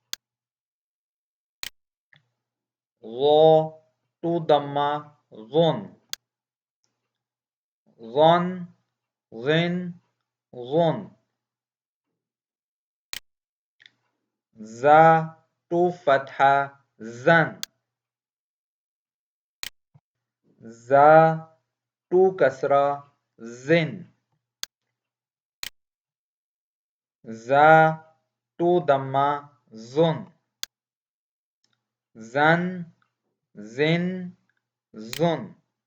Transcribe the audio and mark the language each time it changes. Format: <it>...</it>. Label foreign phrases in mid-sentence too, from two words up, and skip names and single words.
<ar>ظا تو ضمة ظن. ظن غن ظن. زا تو فتحة زن. زا تو كسرة زن. زا تو ضمة زن. زن زن زن.</ar>